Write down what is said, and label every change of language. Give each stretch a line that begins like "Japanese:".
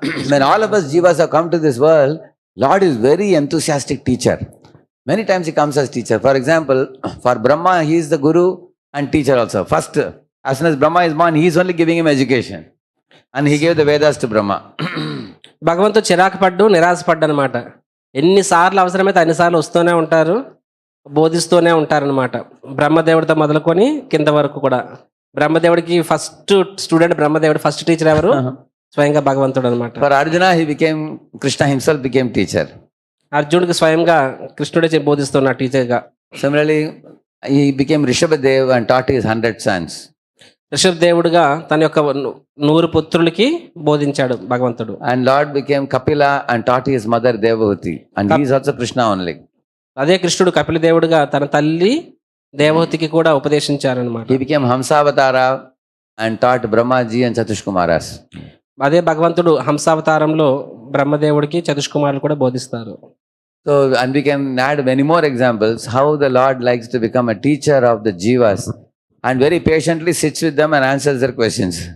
English: When all of us jivas have come to this world, Lord is very enthusiastic teacher. Many times he comes as teacher. For example, for Brahma, he is the guru and teacher also. First, as soon as Brahma is born, he is only giving him education. And he gave the Vedas to Brahma.
Telugu: భగవంతుడు చిరాకు పడ్డు, నిరాశపడ్డు అనమాట. ఎన్నిసార్లు అవసరమైతే అన్నిసార్లు వస్తూనే ఉంటారు, బోధిస్తూనే ఉంటారనమాట. బ్రహ్మదేవుడితో మొదలుకొని కింద వరకు కూడా. బ్రహ్మదేవుడికి ఫస్ట్ స్టూడెంట్ బ్రహ్మదేవుడు, ఫస్ట్ టీచర్ ఎవరు? స్వయంగా భగవంతుడు అనమాట.
English: For Arjuna, Krishna himself became teacher.
Telugu: అర్జునుడికి స్వయంగా కృష్ణుడే బోధిస్తున్నాడు టీచర్గా.
English: Similarly, he became Rishabhadev and taught his 100 sons.
Telugu: ఋషభదేవుడుగా తన యొక్క 100 పుత్రులకి బోధించాడు భగవంతుడు.
English: And Lord became Kapila and taught his mother Devahuti. And he is also Krishna only.
Telugu: అదే కృష్ణుడు కపిల దేవుడుగా తన తల్లి దేవహూతికి కూడా ఉపదేశించారనమాట.
English: He became Hamsavatara and taught Brahmaji and Chatushkumaras.
Telugu: అదే భగవంతుడు హంసావతారంలో బ్రహ్మదేవుడికి చతుష్కుమారులు కూడా బోధిస్తారు.
English: So, and we can add many more examples how the Lord likes to become a teacher of the jivas and very patiently sits with them and answers their questions.